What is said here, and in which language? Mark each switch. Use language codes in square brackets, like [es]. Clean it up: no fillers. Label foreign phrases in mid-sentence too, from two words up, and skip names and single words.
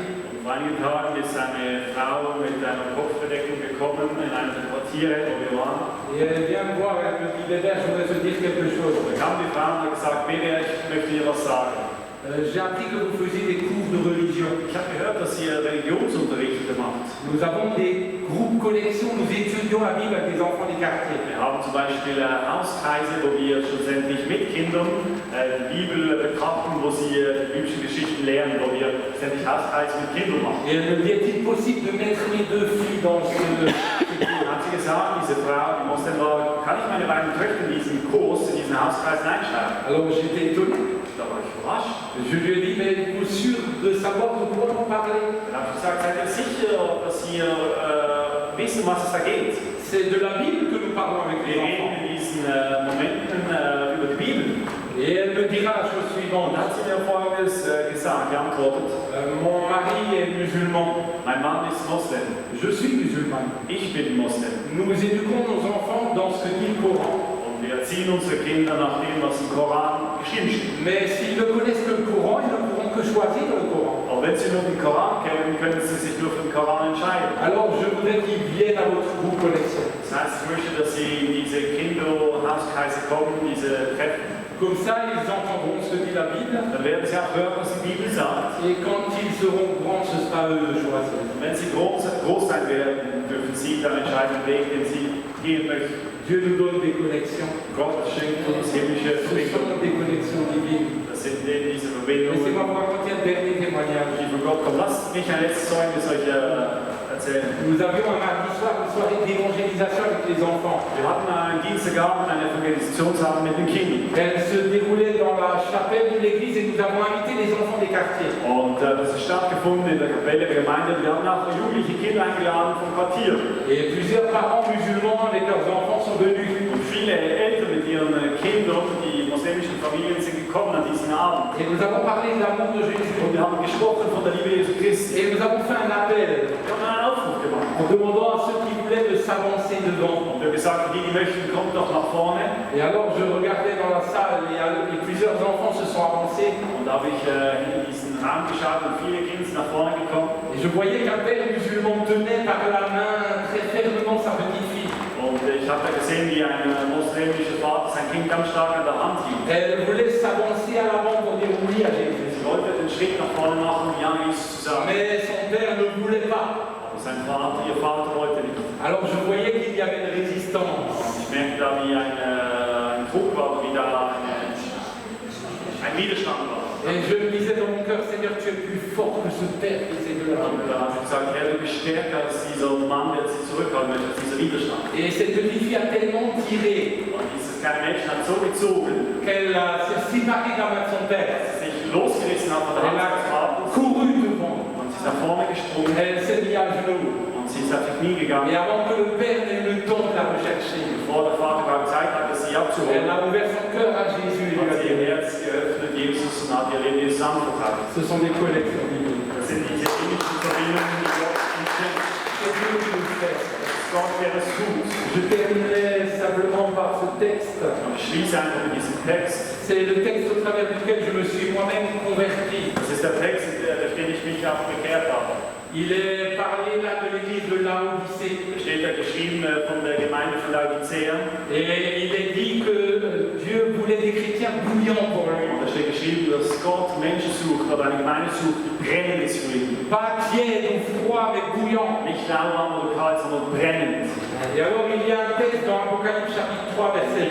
[de] Und vor einigen Tagen ist eine Frau mit einer Kopfbedeckung gekommen in einem der Quartiere, wo wir waren. [fr] Et elle vient me voir, elle me dit, Bébert, je voudrais te dire quelque chose. [de] Da kam die Frau und hat gesagt, Bene, ich möchte dir was sagen. [fr] J'ai appris que vous faisiez des cours de religion. [de] Ich habe gehört, dass dass ihr Religionsunterricht macht. [fr] Nous avons des groupes collections, nous étudions la Bible avec les enfants des quartiers. [de] Wir haben zum Beispiel Hauskreise, wo wir schlussendlich mit Kindern die Bibel betrachten, wo sie die biblischen Geschichten lernen, wo wir schlussendlich Hauskreise mit Kindern machen. [fr] Et elle me dit, est-il possible de mettre mes deux filles dans ce... [de] Dann hat sie gesagt, diese Frau, die Moslem war, kann ich meine beiden Töchter in diesen Kurs, in diesen Hauskreis einschreiben? [fr] Alors j'étais étonné. [de] Da war ich überrascht. [fr] Je lui ai dit, mais êtes-vous sûr de savoir de quoi vous parlez? [de] Dann habe ich gesagt, seid ihr sicher, dass ihr wissen, was es da geht? [fr] C'est de la Bible que nous parlons avec les [de] Wir [fr] enfants. [de] reden in diesen Momenten über die Bibel. [fr] Et elle me dira la chose [de] Und [fr] suivante. [de] dann hat sie mir Folgendes gesagt, geantwortet. [fr] Mon mari est musulman. [de] Mein Mann ist Moslem. [fr] Je suis musulman. [de] Ich bin Moslem. [fr] Nous éduquons nos enfants dans ce que dit le Coran. [de] Und wir erziehen unsere Kinder nach dem, was im Koran geschrieben steht. [fr] Mais s'ils ne connaissent que le Coran, ils ne pourront que choisir le Coran. [de] Aber wenn sie nur den Koran kennen, können sie sich nur für den Koran entscheiden. [fr] Alors je voudrais qu'ils viennent à votre groupe collection. [de] Das heißt, ich möchte, dass sie in diese Kinderhauskreise kommen, diese Treffen. [fr] Comme ça, ils entendront ce que dit la Bible. [de] Dann werden sie auch hören, was die Bibel sagt. [fr] Et quand ils seront grands, ce sera à eux de choisir. [de] Und wenn sie groß sein werden, dürfen sie dann entscheiden, den Weg, den sie gehen möchten. [fr] Dieu nous donne des connexions. [de] Gott schenkt uns himmlische [fr] Ce [de] Verbindungen. [fr] sont des connexions divines. [de] Das sind eben diese [fr] Laissez-moi [de] Verbindungen, [fr] vous raconter un dernier témoignage. [de] die von Gott kommen. Lasst mich ein letztes Zeugnis euch erzählen. [fr] Nous avions un mardi soir une soirée d'évangélisation avec les enfants. [de] Wir hatten einen Dienstagabend, einen Evangelisationsabend mit den Kindern. [fr] Elle se déroulait dans la chapelle de l'église et nous avons invité les enfants des quartiers. [de] Und das ist stattgefunden in der Kapelle der Gemeinde. Wir haben auch jugendliche Kinder eingeladen vom Quartier. [fr] Et plusieurs parents musulmans avec leurs enfants sont venus. [de] Und viele Eltern mit ihren Kindern, die muslimischen Familien, sind gekommen an diesen Abend. [fr] Et nous avons parlé de l'amour de Jésus. [de] Und wir haben gesprochen von der Liebe Jesu Christi. [fr] Et nous avons fait un appel [de] Wir haben einen Aufruf gemacht. [fr] en demandant à ceux qui voulaient de s'avancer devant. [de] Und wir haben gesagt, die möchten, kommt doch nach vorne. [fr] Et alors je regardais dans la salle et plusieurs enfants se sont avancés. [de] Und da habe ich in diesen Raum geschaut und viele Kinder sind nach vorne gekommen. [fr] Et je voyais qu'un père musulman tenait par la main très fermement sa petite fille. [de] Und ich habe da gesehen, wie ein muslimischer Vater sein Kind ganz stark an der Hand hielt. [fr] Elle voulait s'avancer à l'avant pour dire oui à Jésus. [de] Sie wollte den Schritt nach vorne machen, um Ja Jesus zu sagen. [fr] Mais son père ne voulait pas. [de] Aber ihr Vater wollte nicht. [fr] Alors je voyais qu'il y avait une résistance. [de] Und ich merkte da, wie ein Druck war, wie da ein Widerstand war. [fr] Et je me disais dans mon cœur, Seigneur, tu es plus fort que ce père qui essaie de la [de] Und da habe ich gesagt, Herr, du bist stärker als dieser Mann, der sich zurückhalten möchte, als dieser Widerstand. [fr] Et cette petite fille a tellement tiré [de] Und dieses kleine Mädchen hat so gezogen, [fr] qu'elle s'est séparée de la main de son père. [de] dass sie sich losgerissen hat von der Hand [fr] Elle [de] seines [fr] a [de] Vaters [fr] couru devant. [de] und sie ist nach vorne gesprungen [fr] Elle s'est mise à genoux. [de] und sie ist auf die Knie [fr] Et [de] gegangen. [fr] avant que le père n'ait eu le temps de la rechercher, [de] Bevor der Vater überhaupt Zeit hatte, sie [fr] elle [de] abzuholen, [fr] a ouvert son cœur à Jésus et lui [de] hat [fr] a [de] sie ihr [fr] dit, [de] Herz geöffnet, Jesus, und hat ihr Leben Jesus anvertraut. [fr] ce sont des collections divines. [de] Das sind diese innigsten Verbindungen, die Gott uns schenkt. [fr] C'est Dieu qui nous fait. [de] Gott, der es tut. [fr] Je terminerai simplement par ce texte. [de] Und ich schließe einfach mit diesem Text. [fr] C'est le texte au travers duquel je me suis moi-même converti. [de] Das ist der Text, durch den ich mich auch bekehrt habe. [fr] Il est parlé là de l'église de Laodicée. [de] Da steht da geschrieben von der Gemeinde von Laodicea. [fr] Et il est dit que Dieu voulait des chrétiens bouillants pour lui. [de] Und da steht geschrieben, dass Gott Menschen sucht oder eine Gemeinde sucht, die brennend ist für ihn. [fr] Pas tiède ou froid, mais bouillant. [de] Nicht lauwarm oder kalt, sondern brennend. [fr] Et alors il y a un texte dans Apocalypse chapitre 3, verset